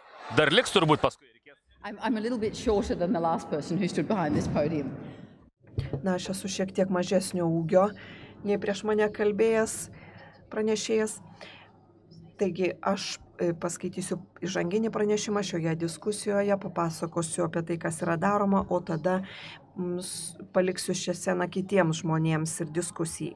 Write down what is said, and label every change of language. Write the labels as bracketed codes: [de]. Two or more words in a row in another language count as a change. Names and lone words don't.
[lt] Dar liks turbūt paskui. [en] I'm a little bit shorter than the last person who stood behind this podium. [lt] Na, aš esu šiek tiek mažesnio ūgio nei prieš mane kalbėjęs pranešėjas. Taigi aš paskaitysiu įžanginį pranešimą šioje diskusijoje, papasakosiu apie tai, kas yra daroma, o tada paliksiu šią sceną kitiems žmonėms ir diskusijai.